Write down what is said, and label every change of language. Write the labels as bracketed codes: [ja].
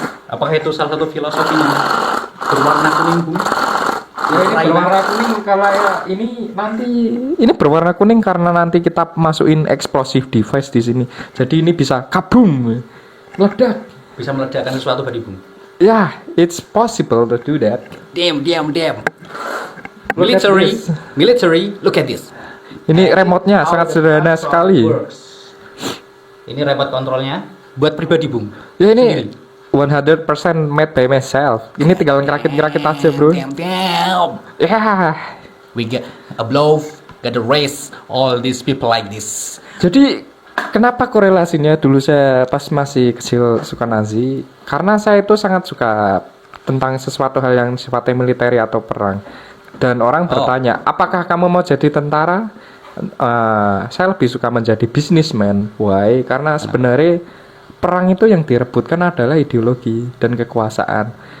[id] Apakah itu salah satu filosofinya? Berwarna kuning, Bung. ya ini berwarna kuning kalau ya ini nanti ini berwarna kuning karena nanti kita masukin explosive device di sini. Jadi ini bisa kabum, meledak. Bisa meledakkan sesuatu tadi, Bung. [en] Yeah, it's possible to do that. Damn. Look at this. Military, look at this. [id] Ini remote-nya sangat sederhana sekali. Ini remote kontrolnya buat pribadi, Bung. Ya ini [en] 100% made by myself. [id] Ini tinggal ngerakit-ngerakit aja, bro. [en] Damn. [id] Ya. We get a blow, get a race, all these people like this. Jadi kenapa korelasinya dulu saya pas masih kecil suka Nazi? Karena saya itu sangat suka tentang sesuatu hal yang sifatnya militer atau perang. Dan orang bertanya, apakah kamu mau jadi tentara? Saya lebih suka menjadi businessman. Why? Karena sebenarnya perang itu yang direbutkan adalah ideologi dan kekuasaan.